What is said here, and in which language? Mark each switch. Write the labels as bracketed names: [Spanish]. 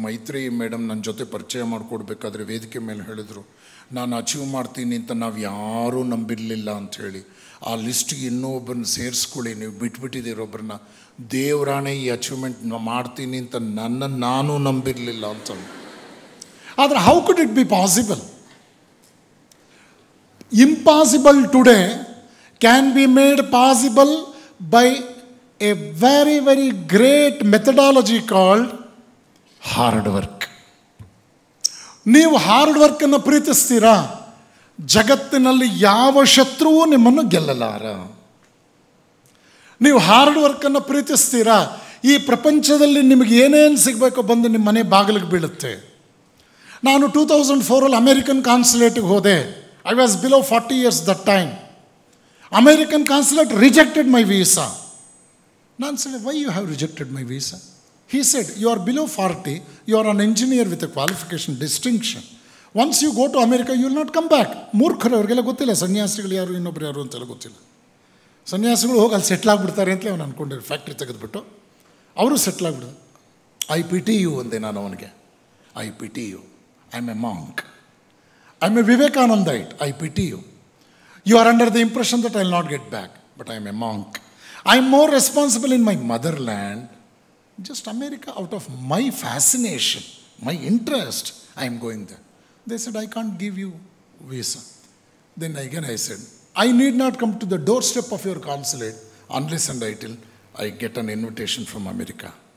[Kannada] Maitreyi madam ನನ್ನ ಜೊತೆ ಪರಿಚಯ ಮಾಡಿಕೊಡ್ಬೇಕಾದ್ರೆ ವೇದಿಕೆ ಮೇಲೆ ಹೇಳಿದ್ರು, ನಾನು ಅಚೀವ್ ಮಾಡ್ತೀನಿ ಅಂತ ನಾವು ಯಾರೂ ನಂಬಿರಲಿಲ್ಲ ಅಂಥೇಳಿ. ಆ ಲಿಸ್ಟಿಗೆ ಇನ್ನೊಬ್ಬರನ್ನ ಸೇರಿಸ್ಕೊಳ್ಳಿ, ನೀವು ಬಿಟ್ಬಿಟ್ಟಿದ್ದೀರೊಬ್ಬರನ್ನ. ದೇವರಾಣೆ ಈ ಅಚೀವ್ಮೆಂಟ್ ಮಾಡ್ತೀನಿ ಅಂತ ನನ್ನನ್ನು ನಾನು ನಂಬಿರಲಿಲ್ಲ ಅಂತ. ಆದರೆ [English] How could it be possible? Impossible today can be made possible by a very, very great methodology called hard work. [Kannada] ನೀವು ಹಾರ್ಡ್ ವರ್ಕನ್ನು ಪ್ರೀತಿಸ್ತೀರಾ, ಜಗತ್ತಿನಲ್ಲಿ ಯಾವ ಶತ್ರುವೂ ನಿಮ್ಮನ್ನು ಗೆಲ್ಲಲಾರ. ನೀವು ಹಾರ್ಡ್ ವರ್ಕನ್ನು ಪ್ರೀತಿಸ್ತೀರಾ, ಈ ಪ್ರಪಂಚದಲ್ಲಿ ನಿಮಗೆ ಏನೇನು ಸಿಗಬೇಕೋ ಬಂದು ನಿಮ್ಮ ಮನೆ ಬಾಗಿಲಿಗೆ ಬೀಳುತ್ತೆ. ನಾನು 2004 ಅಮೇರಿಕನ್ ಕಾನ್ಸುಲೇಟಿಗೆ ಹೋದೆ. [English] I was below 40 years that time. American consulate rejected my visa. [Kannada] ನಾನು [English] said, why you have rejected my visa? He said, you are below 40, you are an engineer with a qualification distinction. Once you go to America, you will not come back. [Kannada] ಮೂರ್ಖರು ಅವರಿಗೆಲ್ಲ ಗೊತ್ತಿಲ್ಲ ಸನ್ಯಾಸಿಗಳು ಯಾರು ಇನ್ನೊಬ್ರು ಯಾರು ಅಂತೆಲ್ಲ ಗೊತ್ತಿಲ್ಲ. ಸನ್ಯಾಸಿಗಳು ಹೋಗಿ ಅಲ್ಲಿ ಸೆಟ್ಲ್ ಆಗಿಬಿಡ್ತಾರೆ ಅಂತಲೇ ಅವನು ಅಂದ್ಕೊಂಡಿರು. ಫ್ಯಾಕ್ಟ್ರಿ ತೆಗೆದುಬಿಟ್ಟು ಅವರು settle ಆಗಿಬಿಡೋದು. [English] I pity you [Kannada] ಅಂದೆ ನಾನು ಅವನಿಗೆ. [English] I pity you, I am a monk, I am a Vivekanandite. I pity you, you are under the impression that I will not get back, but I am a monk. I am more responsible in my motherland. Just America, out of my fascination, my interest, I am going there. They said, I can't give you visa. Then again I said, I need not come to the doorstep of your consulate unless and until I get an invitation from America.